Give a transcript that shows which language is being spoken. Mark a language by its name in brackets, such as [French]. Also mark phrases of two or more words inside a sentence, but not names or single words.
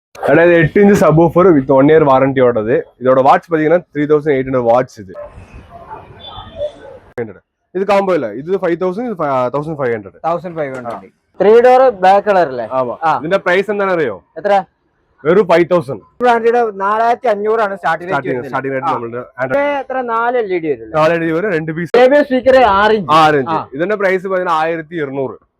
[Tamil] அதாவது 8" [English] subwoofer with 1 year warranty. [Tamil] இதோட வாட்ச் பாத்தீங்கன்னா 3800 வாட்ச். இது காம்போ இல்ல, இது 5000, இது 1500. [Malayalam] 1500 [English] 3 door black colour [Malayalam] അല്ലേ? ആവാ. ഇതിന്റെ പ്രൈസ് എന്താണ് അറിയോ? എത്ര? വെറും 5000. ബ്രാൻഡിയുടെ 4500 ആണ് സ്റ്റാർട്ടിംഗ് റേറ്റ്. നമ്മളുടെ എത്ര 4 LED വരും? 4 LED വരും, 2 പീസ് സ്പീക്കർ 6 ഇഞ്ച്. ഇതിന്റെ പ്രൈസ് 1200.